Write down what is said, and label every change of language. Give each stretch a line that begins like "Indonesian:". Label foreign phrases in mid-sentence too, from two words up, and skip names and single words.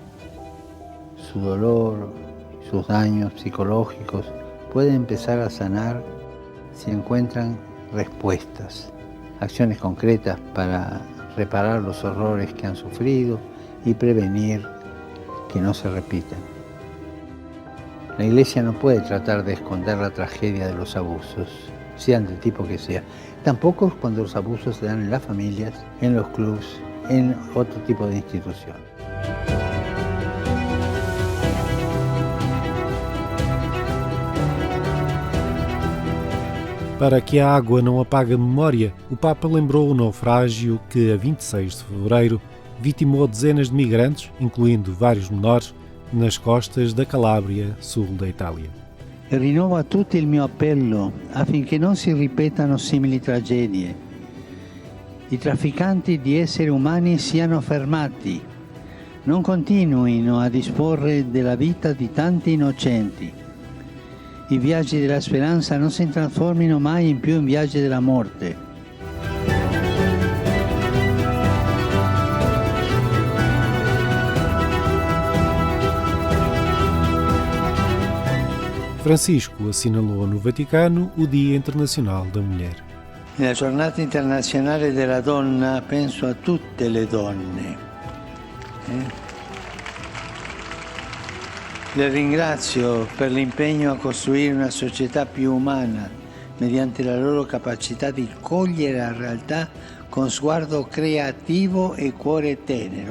Spanish: Su dolor, sus daños psicológicos pueden empezar a sanar si encuentran respuestas, acciones concretas para reparar los horrores que han sufrido y prevenir que no se repitan. La Iglesia no puede tratar de esconder la tragedia de los abusos, sean del tipo que sea. Tampoco cuando los abusos se dan en las familias, en los clubes, en otro tipo de institución.
Portuguese: Para que a água não apague a memória, o Papa lembrou o naufrágio que, a 26 de fevereiro, vitimou dezenas de migrantes, incluindo vários menores, nas costas da Calábria, sul da Itália.
Italian: E rinnovo a tutti il mio appello affinché non si ripetano simili tragedie. I trafficanti di esseri umani siano fermati, non continuino a disporre della vita di tanti innocenti. I viaggi della speranza non si trasformino mai più in viaggi della morte.
Portuguese: Francisco assinalou no Vaticano o Dia Internacional da Mulher.
Italian: Nella giornata internazionale della donna penso a tutte le donne. Le ringrazio per l'impegno a costruire una società più umana mediante la loro capacità di cogliere la realtà con sguardo creativo e cuore tenero.